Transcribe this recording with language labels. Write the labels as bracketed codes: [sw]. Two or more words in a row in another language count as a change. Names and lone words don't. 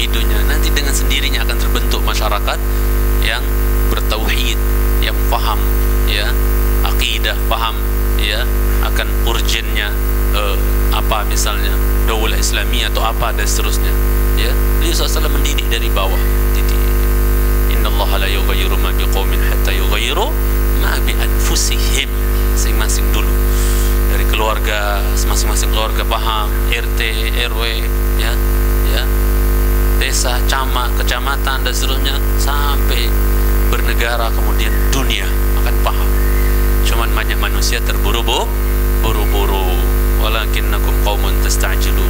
[id] individunya, nanti dengan sendirinya akan terbentuk masyarakat yang bertauhid, yang paham ya akidah, paham ya akan urgennya apa misalnya daulah Islamiyah atau apa dan seterusnya ya. Beliau SAW mendidik dari bawah. [ar] Jadi إن الله لا يغير ما بقوم حتى يغيروا ما بأنفسهم. [id] Masing-masing dulu dari keluarga, masing-masing keluarga paham, RT, RW ya desa, camat, kecamatan dan seterusnya sampai bernegara, kemudian dunia akan paham. Cuman banyak manusia terburu-buru, [ar] ولكنكم قوم تستعجلون.